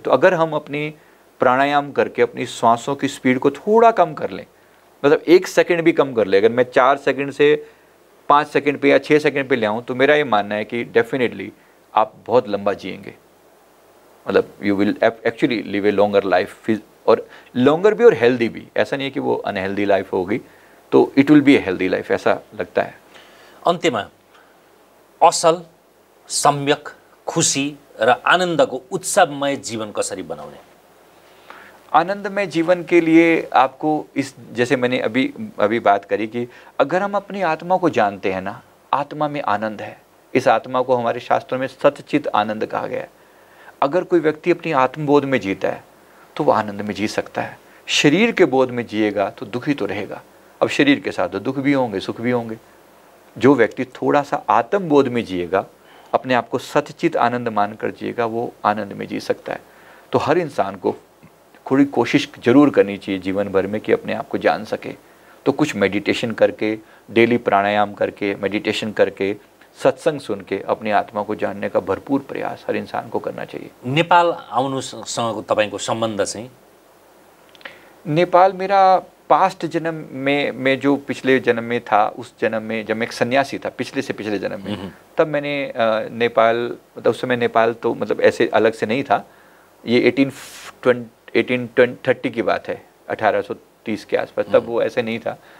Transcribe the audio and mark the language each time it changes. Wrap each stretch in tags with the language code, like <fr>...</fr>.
<hi>तो अगर हम अपनी प्राणायाम करके अपनी सांसों की स्पीड को थोड़ा कम कर लें, मतलब 1 सेकंड भी कम कर ले, अगर मैं 4 सेकंड से 5 सेकंड पे या 6 सेकंड पे ले आऊँ, तो मेरा ये मानना है कि डेफिनेटली आप बहुत लंबा जिएंगे, मतलब</hi> <en>you will actually live a longer life,</en> <hi>और लॉन्गर भी और हेल्दी भी। ऐसा नहीं है कि वो अनहेल्दी लाइफ होगी, तो</hi> <en>it will be a healthy life,</en> <hi>ऐसा लगता है।</hi> <ne>अन्त्यमा असल, सम्यक, खुशी र आनन्दको उत्सवमय जीवन कसरी बनाउने?</ne> <hi>आनंदमय जीवन के लिए आपको इस, जैसे मैंने अभी बात करी कि अगर हम अपनी आत्मा को जानते हैं ना, आत्मा में आनंद है। इस आत्मा को हमारे शास्त्रों में सतचित आनंद कहा गया है। अगर कोई व्यक्ति अपनी आत्मबोध में जीता है तो वो आनंद में जी सकता है। शरीर के बोध में जिएगा तो दुखी तो रहेगा। अब शरीर के साथ तो दुख भी होंगे, सुख भी होंगे, जो व्यक्ति थोड़ा सा आत्मबोध में जिएगा, अपने आप को सतचित आनंद मानकर जिएगा, वो आनंद में जी सकता है। तो हर इंसान को थोड़ी कोशिश जरूर करनी चाहिए जीवन भर में कि अपने आप को जान सके। तो कुछ मेडिटेशन करके, डेली प्राणायाम करके, मेडिटेशन करके, सत्संग सुन के अपनी आत्मा को जानने का भरपूर प्रयास हर इंसान को करना चाहिए।</hi> <ne>नेपाल आउनुसँगको तपाईँको सम्बन्ध चाहिँ?</ne> <hi>नेपाल मेरा पास्ट जन्म में जो पिछले जन्म में था, उस जन्म में जब मैं एक सन्यासी था, पिछले से पिछले जन्म में, तब मैंने नेपाल, मतलब उस समय नेपाल तो मतलब ऐसे अलग से नहीं था। ये 1830 की बात है, 1830 के आसपास, तब वो ऐसे नहीं था।</hi>